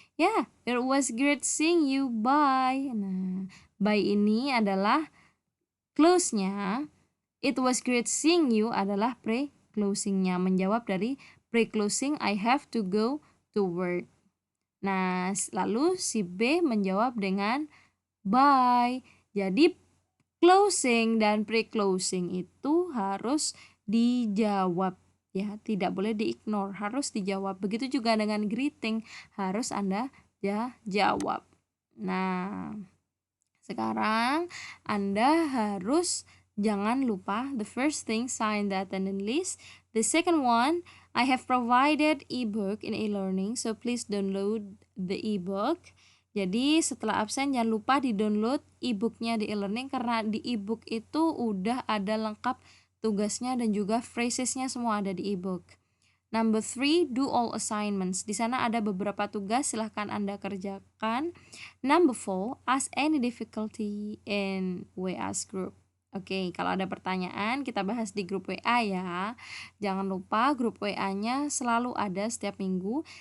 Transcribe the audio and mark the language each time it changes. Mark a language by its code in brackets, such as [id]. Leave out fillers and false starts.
[en] Yeah, it was great seeing you, bye. [id] Nah, bye ini adalah close-nya. [en] It was great seeing you [id] adalah pre-closing-nya. Menjawab dari [en] pre-closing, I have to go to work. [id] Nah, lalu si B menjawab dengan bye. Jadi closing dan pre-closing itu harus dijawab ya, tidak boleh di-ignore, harus dijawab. Begitu juga dengan greeting, harus Anda jawab. Nah, sekarang Anda harus jangan lupa [en] the first thing sign the attendance list. The second one, I have provided ebook in e-learning, so please download the ebook. [id] Jadi setelah absen jangan lupa di-download e-booknya di e-learning karena di e-book itu udah ada lengkap tugasnya dan juga phrasesnya semua ada di e-book. [en] Number 3, do all assignments. [id] Di sana ada beberapa tugas, silahkan Anda kerjakan. [en] Number 4, ask any difficulty in WA's group. [id] Oke, kalau ada pertanyaan kita bahas di grup WA ya. Jangan lupa grup WA-nya selalu ada setiap minggu.